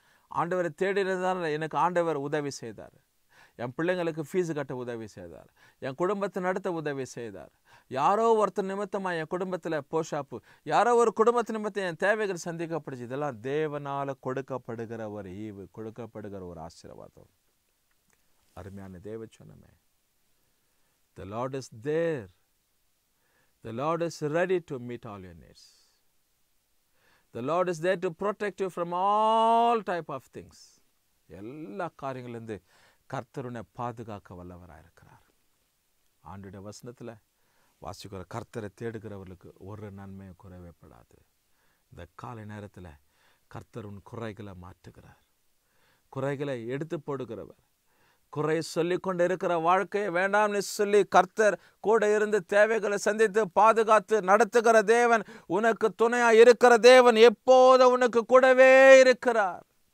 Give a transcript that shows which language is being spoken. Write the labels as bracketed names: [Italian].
[Tamil] ஆண்டவரை தேடினதால் எனக்கு ஆண்டவர் உதவி செய்தார். என் பிள்ளைங்களுக்கு ஃபீஸு கட்ட உதவி செய்தார். என் குடும்பத்தை நடத்த உதவி செய்தார். யாரோ ஒருத்தர் நிமித்தமாக என் குடும்பத்தில் போஷாப்பு, யாரோ ஒரு குடும்பத்து நிமித்தம் என் தேவைகள் சந்திக்கப்படுச்சு. இதெல்லாம் தேவனால் கொடுக்கப்படுகிற ஒரு ஈவு, கொடுக்கப்படுகிற ஒரு ஆசீர்வாதம். அருமையான தேவ சொன்னமே, [English] the Lord is there. The Lord is ready to meet all your needs. The Lord is there to protect you from all type of things. [Tamil] எல்லா காரியங்களிலிருந்து கர்த்தர் உன்னை பாதுகாக்க வல்லவராக இருக்கிறார். ஆண்டுடைய வசனத்தில் வாசிக்கிற கர்த்தரை தேடுகிறவர்களுக்கு ஒரு நன்மையும் குறைவேப்படாது. இந்த காலை நேரத்தில் கர்த்தர் உன் குறைகளை மாற்றுகிறார். குறைகளை எடுத்து போடுகிறவர். குறை சொல்லிக்கொண்டு இருக்கிற வாழ்க்கையை வேண்டாம்னு சொல்லி கர்த்தர் கூட இருந்து தேவைகளை சந்தித்து பாதுகாத்து நடத்துகிற தேவன், உனக்கு துணையா இருக்கிற தேவன், எப்போது உனக்கு கூடவே இருக்கிறார்.